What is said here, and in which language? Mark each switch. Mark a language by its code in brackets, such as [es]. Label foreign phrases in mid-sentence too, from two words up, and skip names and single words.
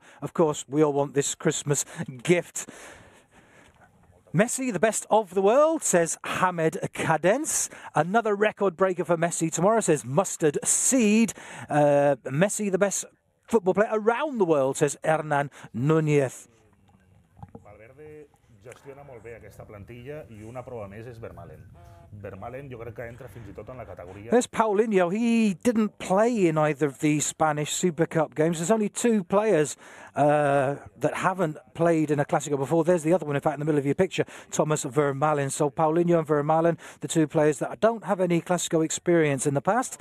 [en] Of course, we all want this Christmas gift. Messi, the best of the world, says Hamed Cadence. Another record breaker for Messi tomorrow, says Mustard Seed. Messi, the best football player around the world, says Hernan Nunez. [ca] gestiona molt bé aquesta plantilla i una prova més és Vermaelen. Vermaelen jo crec que entra fins i tot en la categoria. [en] There's Paulinho. He didn't play in either of the Spanish Super Cup games. There's only two players that haven't played in a Clásico before. There's the other one, in fact, in the middle of your picture, Thomas Vermaelen. So Paulinho and Vermaelen, the two players that don't have any Clásico experience in the past.